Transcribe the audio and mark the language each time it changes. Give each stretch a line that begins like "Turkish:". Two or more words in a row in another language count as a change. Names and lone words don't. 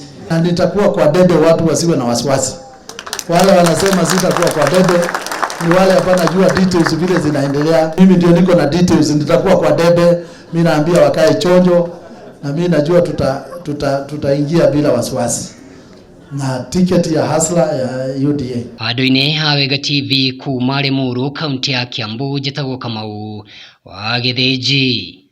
Swahili: Na nitakuwa kwa debe, watu wasiwe na wasiwasi. Wale wanasema sitakuwa kwa debe ni wale hapana jua details vile zinaendelea. Mimi ndio niko na details, nitakuwa kwa debe. Mimi naambia wakae chonjo na mimi najua tutaingia bila wasiwasi. Na ticket ya hasla ya UDA.
Kikuyu: Handũ-inĩ ha Wega TV kuma Limuru kaunti ya Kiambu njĩtagwo Kamau wa Gĩthĩnji.